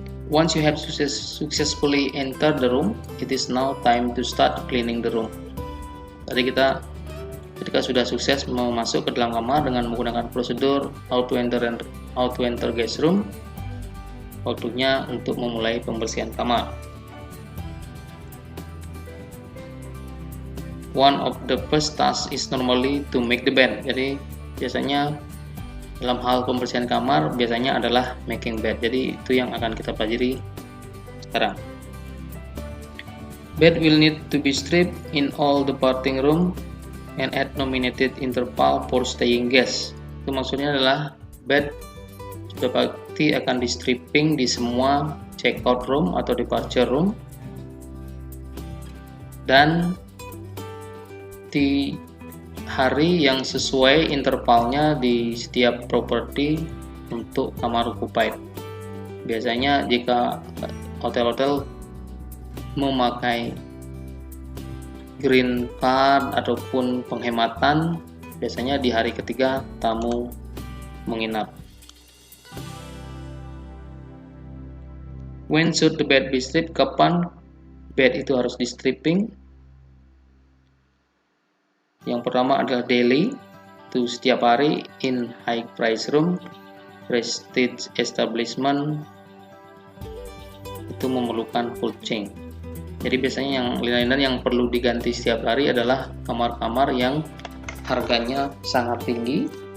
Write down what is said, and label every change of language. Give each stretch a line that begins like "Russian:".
English: Once you have successfully entered the room, it is now time to start cleaning the room.
Indonesian: Tadi kita ketika sudah sukses mau masuk ke dalam kamar dengan menggunakan prosedur
English: how to enter guest room,
Indonesian: waktunya untuk memulai pembersihan kamar.
English: One of the first tasks is normally to make the bed.
Indonesian: Jadi biasanya dalam hal pembersihan kamar biasanya adalah making bed. Jadi itu yang akan kita pelajari sekarang.
English: Bed will need to be stripped in all departing room and at nominated interval for staying guests.
Indonesian: Itu maksudnya adalah bed sudah pasti akan di stripping di semua check out room atau departure room, dan di hari yang sesuai intervalnya di setiap properti untuk kamar occupied. Biasanya jika hotel-hotel memakai green card ataupun penghematan, biasanya di hari ketiga tamu menginap.
English: When should the bed be stripped?
Indonesian: Kapan bed itu harus di stripping? Yang pertama adalah daily, itu setiap hari.
English: In high price room, prestige establishment,
Indonesian: itu memerlukan full change. Jadi biasanya yang linen yang perlu diganti setiap hari adalah kamar-kamar yang harganya sangat tinggi.